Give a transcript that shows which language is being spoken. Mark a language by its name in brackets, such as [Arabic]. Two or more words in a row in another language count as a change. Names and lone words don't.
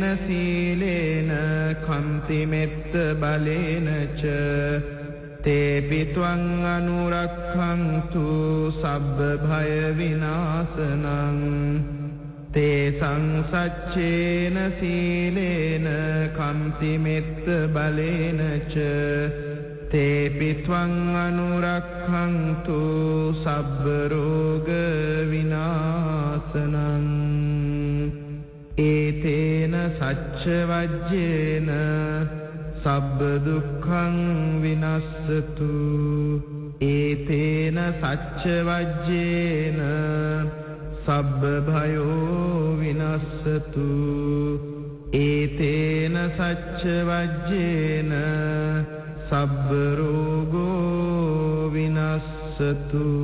[Pali] සීලේන කංති මෙත්ත බලේන ච තේපිත්වං අනුරක්ඛන්තු සබ්බ භය විනාශනං තේසං සච්චේන සීලේන කම්ති මෙත්ත බලේන ච තේපිත්වං අනුරක්ඛන්තු සබ්බ රෝග විනාශනං ඒතේන සච්ච වජ්ජේන සබ්බ දුක්ඛං විනස්සතු ඒතේන සච්ච වජ්ජේන සබ්බ භයෝ විනස්සතු ඒතේන සච්ච වජ්ජේන සබ්බ රෝගෝ විනස්සතු